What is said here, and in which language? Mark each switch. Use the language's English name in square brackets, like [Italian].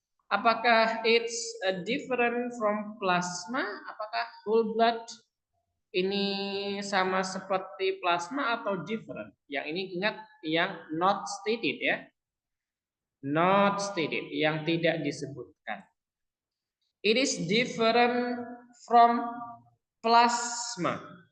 [English] Apakah it's different from plasma? [Indonesian] Apakah whole blood ini sama seperti plasma atau different? Yang ini ingat yang not stated ya. Not stated, yang tidak disebutkan. [English] It is different from plasma.